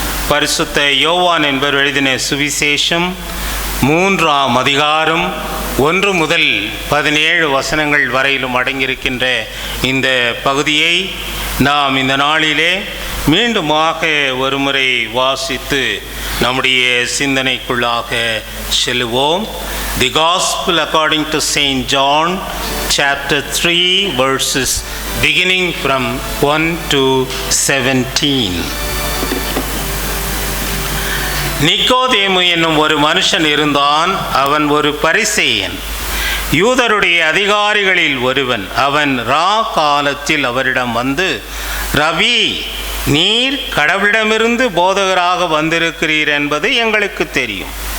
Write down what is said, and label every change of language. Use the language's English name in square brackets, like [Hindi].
[Tamil] பரிசுத்த யோவான் என்பவர் எழுதின சுவிசேஷம் 3ஆம் அதிகாரம் 1 முதல் 17 வசனங்கள் வரையிலும் அடங்கியிருக்கின்ற இந்த பகுதியை நாம் இந்த நாளிலே மீண்டுமாக ஒருமுறை வாசித்து நம்முடைய சிந்தனைக்குள்ளாக செல்லுவோம். [English] The Gospel according to Saint John, chapter 3, verses beginning from 1 to 17. [Tamil] நிக்கோதேமு என்னும் ஒரு மனுஷன் இருந்தான். அவன் ஒரு பரிசேயன், யூதருடைய அதிகாரிகளில் ஒருவன். அவன் காலத்தில் அவரிடம் வந்து, ரபி, நீர் கடவுளிடமிருந்து போதகராக வந்திருக்கிறீர் என்பது எங்களுக்கு தெரியும்.